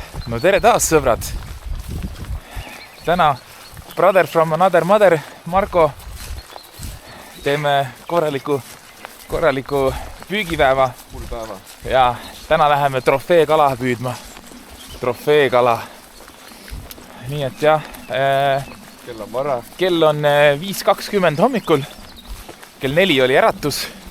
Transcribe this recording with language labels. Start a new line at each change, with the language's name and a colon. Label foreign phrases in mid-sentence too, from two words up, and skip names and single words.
Estonian: No tere taas, sõbrad! Täna
English: brother from another mother,
Estonian: Marko, teeme korraliku püügipäeva. Mul päeva. Ja täna läheme trofeekala püüdma. Trofeekala. Nii et jah. Kell on vara. Kell on 5:20 hommikul. Kell 4 oli äratus.